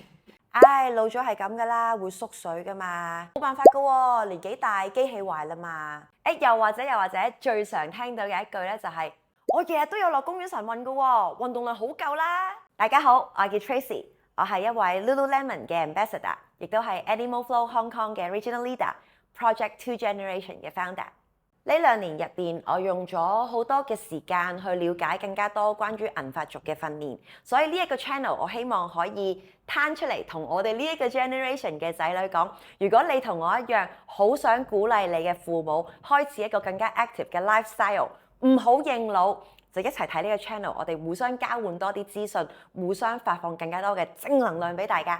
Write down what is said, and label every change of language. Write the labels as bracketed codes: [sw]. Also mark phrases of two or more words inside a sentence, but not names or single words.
[yue] 唉，老咗係咁噶啦，會縮水噶嘛，冇辦法噶喎，年紀大機器壞啦嘛。又或者最常聽到嘅一句咧就係、我日日都有落公園晨運噶喎，運動量好夠啦。大家好，我叫 Tracy， 我係一位 Lululemon 嘅 Ambassador， 亦都係 Animal Flow Hong Kong 嘅 [en] Regional Leader、 [yue] Project Two Generation 嘅 Founder。呢2年入邊，我用咗好多嘅時間去了解更加多關於銀髮族嘅訓練，所以呢一個 channel 我希望可以攤出嚟同我哋呢一個 generation 嘅仔女講，如果你同我一樣好想鼓勵你嘅父母開始一個更加 active 嘅 lifestyle， 唔好認老，就一齊睇呢個 channel， 我哋互相交換多啲資訊，互相發放更加多嘅正能量俾大家。